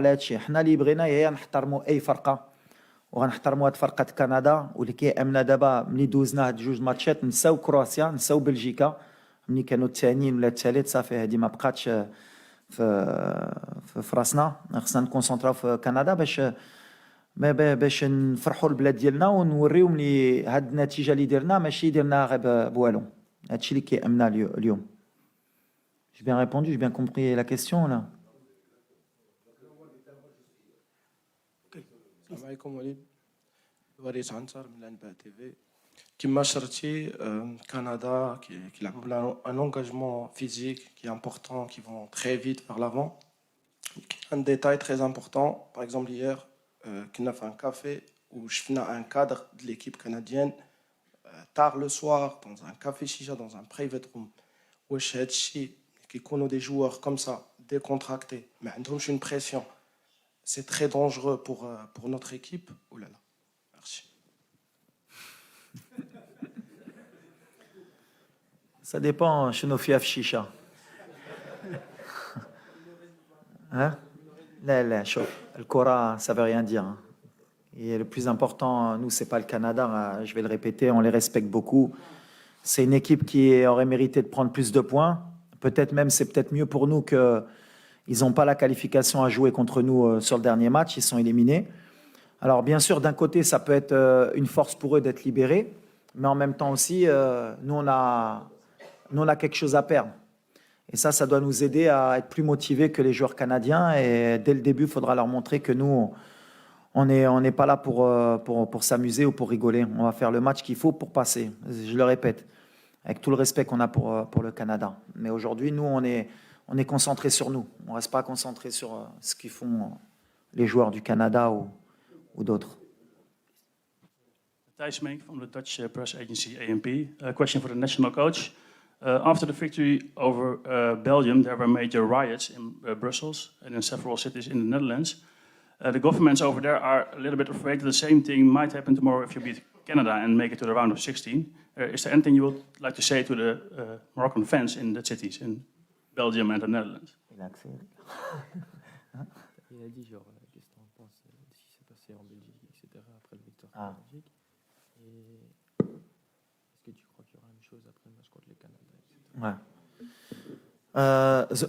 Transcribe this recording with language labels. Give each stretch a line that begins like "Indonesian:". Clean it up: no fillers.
Arabic: وعلى هذا الشيء حنا اللي بغينا هي نحترموا اي فرقه وغنحترموا هاد فرقه كندا واللي كيامنا دابا ملي دوزنا هاد جوج ماتشات نساو كرواتيا نساو بلجيكا ملي كانوا الثانيين ولا الثالث صافي هادي ما بقاتش في راسنا. خصنا نكونسونطراو في كندا باش نفرحوا البلاد ديالنا ونوريو ملي هاد النتيجه اللي درنا ماشي درناها غير بوالو. هادشي اللي كيامنا اليوم.
French: J'ai bien répondu, j'ai bien compris la question là.
Arabic: السلام عليكم وليد عنتر من الانباء تي في. كما شرتي كندا كيلعبوا بلا ان انغاجمون فيزيك كي امبورطون كي فون تري فيت
French: vers l'avant. Un détail très important, par exemple hier
Arabic: كنا في
French: un café où
Arabic: شفنا
French: un cadre de l'équipe canadienne tard le soir dans un café chicha dans un private room.
Arabic: واش هادشي كيكونوا
French: des joueurs comme ça décontractés
Arabic: ما عندهمش
French: une pression, c'est très dangereux pour notre équipe ou là là. Merci. Ça dépend
Arabic: شنو فيها في الشيشه.
French: Hein?
Arabic: لا شوف الكرة
French: ça veut rien dire. Et le plus important, nous, c'est pas le Canada, je vais le répéter, on les respecte beaucoup. C'est une équipe qui aurait mérité de prendre plus de points. Peut-être même, c'est peut-être mieux pour nous qu'ils n'ont pas la qualification à jouer contre nous sur le dernier match, ils sont éliminés. Alors bien sûr, d'un côté, ça peut être une force pour eux d'être libérés, mais en même temps aussi, nous, on a quelque chose à perdre. Et ça doit nous aider à être plus motivés que les joueurs canadiens. Et dès le début, il faudra leur montrer que nous, on n'est pas là pour s'amuser ou pour rigoler. On va faire le match qu'il faut pour passer. Je le répète, avec tout le respect qu'on a pour le Canada. Mais aujourd'hui, nous, on est concentré sur nous. On ne reste pas concentré sur ce qu'ils font les joueurs du Canada ou d'autres.
English: Thijs Menk from the Dutch press agency ANP. A question for the national coach. After the victory over Belgium, there were major riots in Brussels and in several cities in the Netherlands. The governments over there are a little bit afraid that the same thing might happen tomorrow if you beat Canada and make it to the round of 16. Is there anything you would like to say to the Moroccan fans in the cities in Belgium and the Netherlands?
French: Il a dit genre, qu'est-ce que tu en penses de ce qui s'est passé en Belgique, etc. après la victoire en Belgique. Et est-ce que tu crois qu'il y aura une chose après le match contre le Canada, etc.